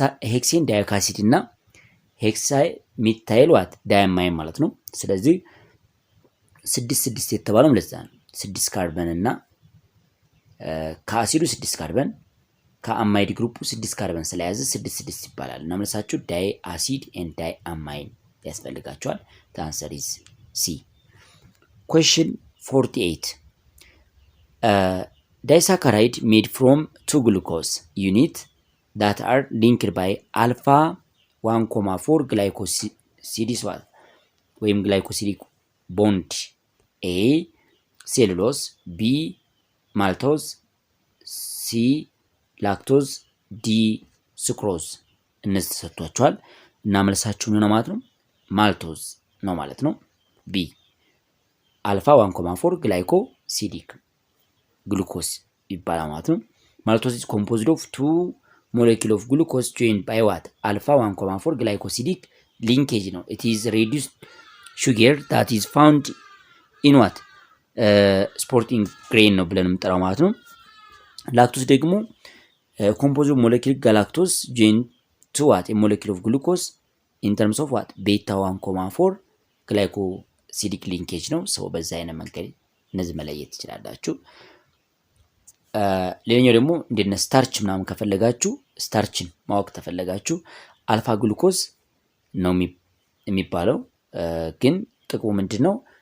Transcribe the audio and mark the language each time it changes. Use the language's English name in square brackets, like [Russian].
[Amharic] ሄክሴን ዳይኦክ አሲድ እና ሄክሳይ ሚታይል ዋት ዳይ አማይን ማለት ነው። ስለዚህ 6 የተባለው ለዛ ነው። 6 ካርበን እና ከአሲዱ 6 ካርበን ከአማይድ ግሩፑ 6 ካርበን ስለያዘ 6 ይባላል። እና መልሳችሁ ዳይ አሲድ ኤንድ ዳይ አማይን ያስፈልጋቸዋል። [English] the answer is C. Question 48 disaccharide made from 2 glucose unit that are linked by alpha 1,4 glycosides [Amharic] ወይም ግላይኮሲዲክ ቦንድ A ሴሉሎስ፣ B ማልቶዝ፣ C ላክቶዝ፣ ዲ ስክሮዝ እነዚህ ተሰጥቷቸዋል። እና መልሳችሁ ነው ማለት ነው ማልቶዝ ነው ማለት ነው። ቢ አልፋ 1,4 ግላይኮሲዲክ ግሉኮስ ይባላል ማለት ነው። ማልቶዝ [English] is composed of 2 molecules of glucose joined by what alpha 1,4 glycosidic linkage [Amharic] ነው። [English] it is reduced sugar that is found in what sporting grain [Amharic] ነው ብለን የምንጠራው ማለት ነው። ላክቶዝ ደግሞ [English] composed of molecule galactose joined to what a molecule of glucose ኢን ተርምስ ኦፍ ዋት [Amharic] ቤታ 1,4 ግላይኮሲዲክ ሊንኬጅ ነው። ሰው በዛ አይነት መንገድ እነዚህ መለየት ትችላላችሁ። ሌላኛው ደግሞ እንደነ ስታርች ምናምን ከፈለጋችሁ ስታርችን ማወቅ ተፈለጋችሁ አልፋ ግሉኮዝ ነው የሚባለው። ግን ጥቅሙ ምንድነው?